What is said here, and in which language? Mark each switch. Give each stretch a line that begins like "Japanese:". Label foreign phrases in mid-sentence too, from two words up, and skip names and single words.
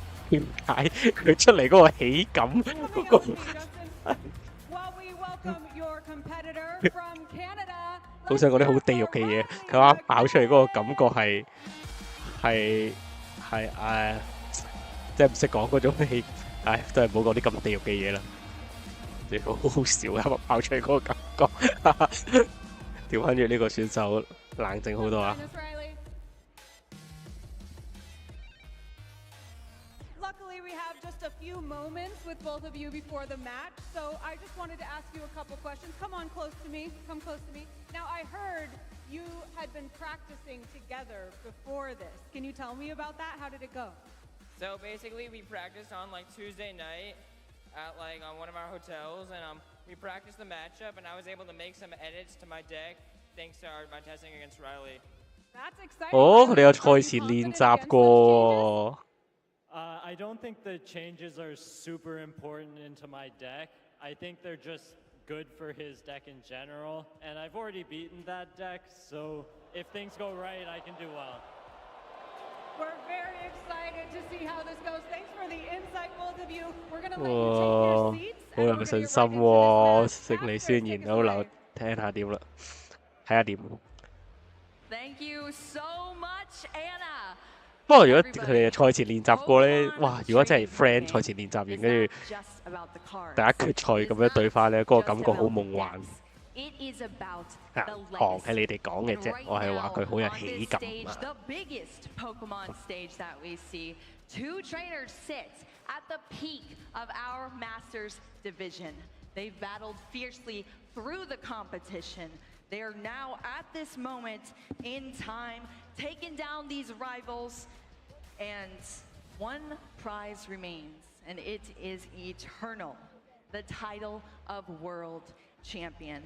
Cantonese: 點解佢出嚟嗰個喜感嗰個好想講啲好地獄嘅嘢，佢啱爆出嚟嗰個感覺係即係唔識講嗰種氣，都係唔好講啲咁地獄嘅嘢啦。你好好笑啊！爆出嚟嗰個感覺，調翻轉呢個選手冷靜好多啊！
English: A few moments with both of you before the match, so I just wanted to ask you a couple questions. Come on close to me. Come close to me. Now, I heard you had been practicing together before this. Can you tell me about that? How did it go? So basically, we practiced on like Tuesday night at on one of our hotels, and we practiced the matchup, and I was able to make some edits to my deck thanks to my testing against Riley. That's exciting.
Cantonese: 哦，佢哋有賽前練習過。
English: I don't think the changes are super important into my deck. I think they're just good for his deck in general. And I've already beaten that deck, so if things go right, I can do well. We're very excited to see how this goes. Thanks for the insight, both of you. We're going to let you take your seats.
Cantonese: 好有信心喎，勝利宣言好留聽下點啦，睇下點。
English: Thank you so much, Anna.
Cantonese: 不過如果佢哋賽前練習過咧，哇！如果真係 friend 賽前練習完，跟住大家決賽咁樣對翻咧，嗰個感覺好夢幻。行係你哋講嘅啫，我係話佢好有喜感啊。
English: Two trainers sit at the peak of our Masters division. They've battled fiercely through the competition. They are now at this moment in time, taking down these rivals, and one prize remains, and it is eternal, the title of World Champion.